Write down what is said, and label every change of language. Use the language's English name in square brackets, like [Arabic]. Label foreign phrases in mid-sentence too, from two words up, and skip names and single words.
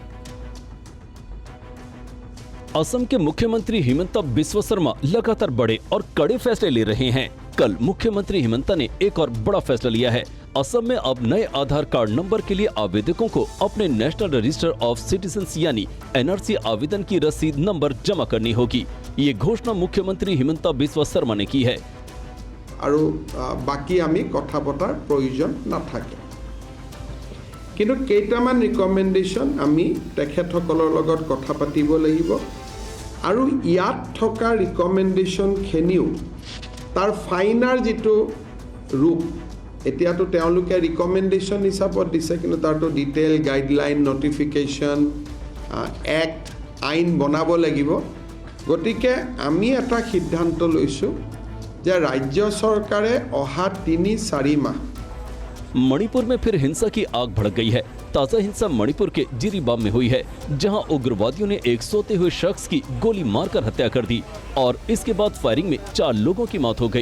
[Hindi] असम के मुख्यमंत्री हिमंता बिस्वा शर्मा लगातार बड़े और कड़े फैसले ले रहे हैं। कल मुख्यमंत्री हिमंता ने एक और बड़ा फैसला लिया है। असम में अब नए आधार कार्ड नंबर के लिए आवेदकों को अपने नेशनल रजिस्टर ऑफ सिटीजन्स यानी NRC आवेदन की रसीद नंबर जमा करनी होगी। ये घोषणा मुख्यमंत्री हिमंता बिस्वा शर्मा ने की है। [Assamese] আৰু বাকি আমি কথা পতাৰ প্ৰয়োজন নাথাকে, কিন্তু কেইটামান ৰিকমেণ্ডেশ্যন আমি তেখেতসকলৰ লগত কথা পাতিব লাগিব আৰু ইয়াত থকা ৰিকমেণ্ডেশ্যনখিনিও তাৰ ফাইনাৰ যিটো ৰূপ, এতিয়াতো তেওঁলোকে ৰিকমেণ্ডেশ্যন হিচাপত দিছে, কিন্তু তাৰতো [English] detail guideline, notification, act, [Assamese] আইন বনাব লাগিব। গতিকে আমি এটা সিদ্ধান্ত লৈছোঁ যে ৰাজ্য চৰকাৰে অহা 3-4 মাহ। [Hindi] मणिपुर में फिर हिंसा की आग भड़क गई है। ताजा हिंसा मणिपुर के जिरीबाम में हुई है, जहां उग्रवादियों ने एक सोते हुए शख्स की गोली मारकर हत्या कर दी और इसके बाद फायरिंग में 4 लोगों की मौत हो गई।